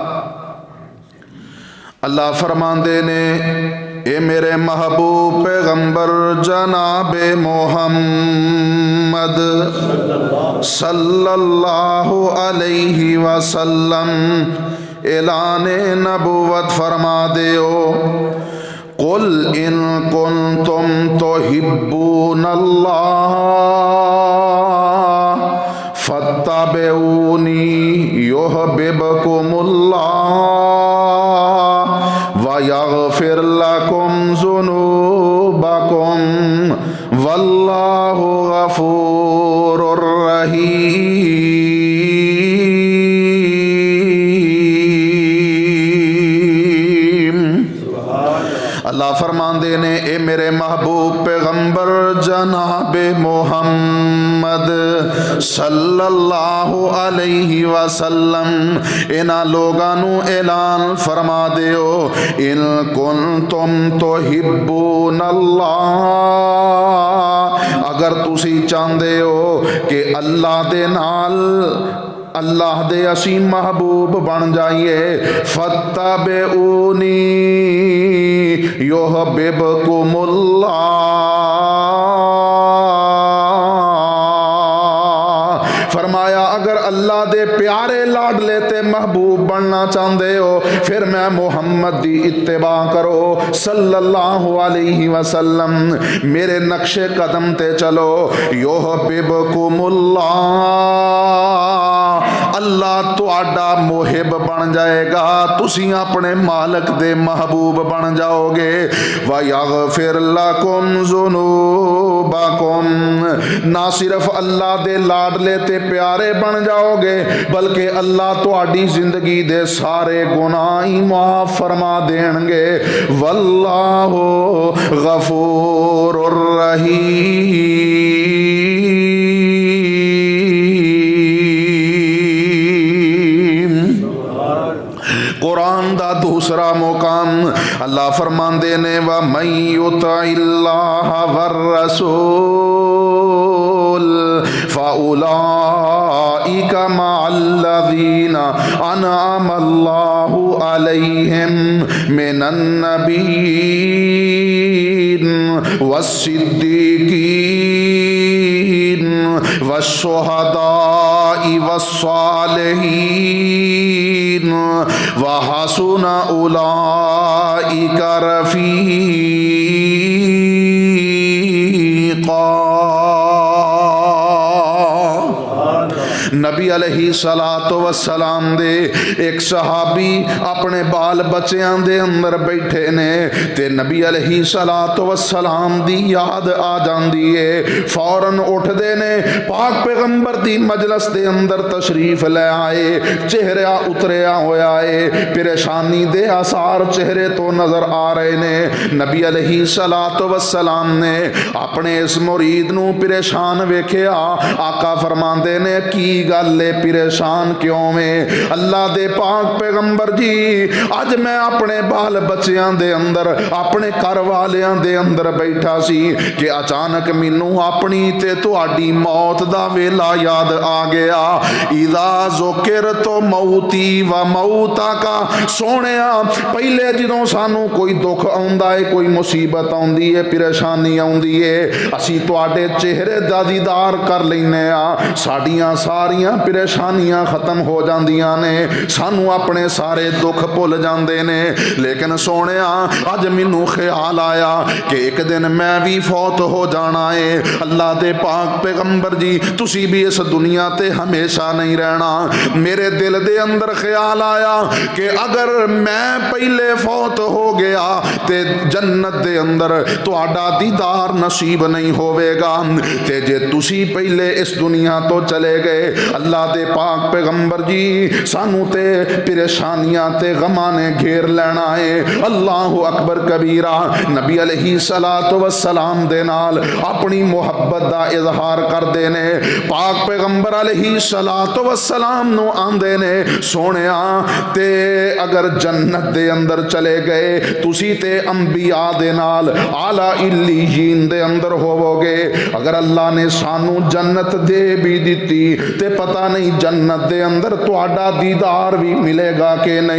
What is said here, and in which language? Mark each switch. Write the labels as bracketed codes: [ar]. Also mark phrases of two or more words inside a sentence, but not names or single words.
[pa] اللہ فرماندے نے، اے میرے محبوب پیغمبر جناب محمد [ar] صلی اللہ علیہ وسلم [pa] اعلان نبوت فرما دیو، [ar] قل ان کنتم تحبون اللہ فاتبعونی یحببکم اللہ وَيَغْفِرْ لَكُمْ ذُنُوبَكُمْ وَاللَّهُ غَفُورٌ رَحِيمٌ۔ [pa] اللہ فرماندے نے، اے میرے محبوب پیغمبر جناب محمد [ar] صلی اللہ علیہ وسلم [pa] انہاں لوگانو اعلان فرما دیو، [ar] ان کنتم تحبون اللہ، [pa] اگر تسی چاہندے ہو کہ اللہ دے نال اللہ دے اسی محبوب بن جائیے [ar] فَاتَّبِعُونِي يُحْبِبْكُمُ اللَّهُ۔ [pa] فرمایا اگر اللہ دے پیارے لاڈلے تے محبوب بننا چاہتے ہو پھر میں محمد دی اتباع کرو [ar] صلی اللہ علیہ وسلم، [pa] میرے نقش قدم تے چلو، یحببکم اللہ، اللہ تہاڈا محب بن جائے گا، تسی اپنے مالک دے محبوب بن جاؤ گے، [ar] وَيَغْفِرْ لَكُمْ ذُنُوبَكُمْ، [pa] نہ صرف اللہ دے لاڈلے تے پیارے بن جاؤ گے بلکہ اللہ تہاڈی زندگی دے سارے گناہ ہی معاف فرما دین گے، [ar] واللہ غفور الرحیم۔ [pa] قرآن دا دوسرا مقام اللہ فرماندے نے [ar] وَمَن يُطِعِ اللَّهَ وَالرَّسُولَ فَأُولَئِكَ مَعَ الَّذِينَ أَنْعَمَ اللَّهُ عَلَيْهِمْ مِنَ النَّبِيِّينَ وَالصِّدِّيقِينَ وَالشُّهَدَاءِ وَالصَّالِحِينَ وَحَسُنَ أُولَئِكَ رَفِيقًا۔ [pa] نبی [ar] علیہ الصلوۃ والسلام [pa] دے ایک صحابی اپنے بال بچیاں دے اندر بیٹھے نے تے نبی [ar] علیہ الصلوۃ والسلام [pa] دی یاد آ جاندی ہے، فوراً اٹھ دے نے پاک پیغمبر دی مجلس دے اندر تشریف لے آئے، چہرہ اتریا ہویا ہے، پریشانی دے آثار چہرے تو نظر آ رہے نے۔ نبی [ar] علیہ الصلوۃ والسلام [pa] نے اپنے اس مرید نو پریشان ویکھیا، آقا فرماندے نے کی گل پریشان کیوں میں؟ اللہ دے پاک پیغمبر جی اج میں اپنے بال بچیاں دے اندر اپنے گھر والیاں دے اندر بیٹھا سی کہ اچانک مینوں اپنی تے تہاڈی موت دا ویلا یاد آ گیا، [ar] اذا ذکرت موتی و موتک، [pa] سونیا پہلے جدوں سانوں کوئی دکھ آوندا ہے، کوئی مصیبت آوندی ہے، پریشانی آوندی ہے، اسی تہاڈے چہرے دا دیدار کر لینے آ، ساڈیاں ساریاں پریشانیاں ختم ہو جاندیاں نے، سانو اپنے سارے دکھ بھول جاندے نے، لیکن سونیا اج مینوں خیال آیا کہ ایک دن میں بھی فوت ہو جانا ہے، اللہ دے پاک پیغمبر جی تسی بھی اس دنیا تے ہمیشہ نہیں رہنا، میرے دل دے اندر خیال آیا کہ اگر میں پہلے فوت ہو گیا تے جنت دے اندر تہاڈا دیدار نصیب نہیں ہوے گا، تے جے تسی پہلے اس دنیا تو چلے گئے اللہ دے پاک پیغمبر جی سانو تے پریشانیاں تے غماں نے گھیر لینا ہے۔ [ar] اللہ اکبر کبیرہ، [pa] نبی [ar] علیہ الصلوۃ والسلام [pa] دے نال اپنی محبت دا اظہار کر دے نے، پاک پیغمبر [ar] علیہ الصلوۃ والسلام [pa] نو آندے نے سونیا تے اگر جنت دے اندر چلے گئے تسی تے انبیاء دے نال [ar] اعلی علیین [pa] دے اندر ہوو گے، اگر اللہ نے سانو جنت دے بھی دیتی تے پتہ نہیں جنت دے اندر تہاڈا دیدار بھی ملے گا کہ نہیں۔